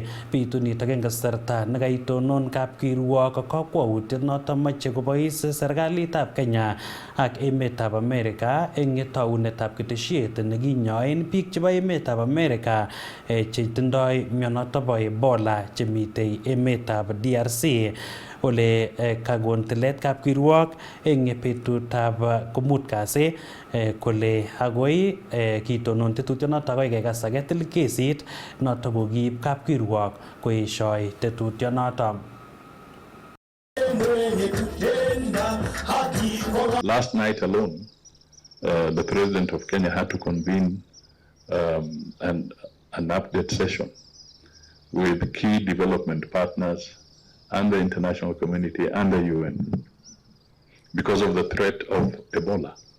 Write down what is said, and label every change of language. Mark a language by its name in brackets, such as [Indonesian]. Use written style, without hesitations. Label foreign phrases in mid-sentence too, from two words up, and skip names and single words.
[Kalenjin] Bitu nitok eng kasarta nekaitonon kapkirwok kakwautiet notok moche kobois serikalitab Kenya ak emetab Amerika eng taunetab ketesiet nekinyoen biik chebo emetab Amerika chetindoi mionotok bo Ebola chemitei emetab DRC. ole kagon tilet kapkirwok eng betutab komut kasi kole agoi kitonon tetutyonoto agoi kekas aketil kesit noto kokiib kapkirwok koeshoi tetutyonoto. [English] Last night alone, the President of Kenya had to convene an update session with key development partners and the international community and the UN because of the threat of Ebola,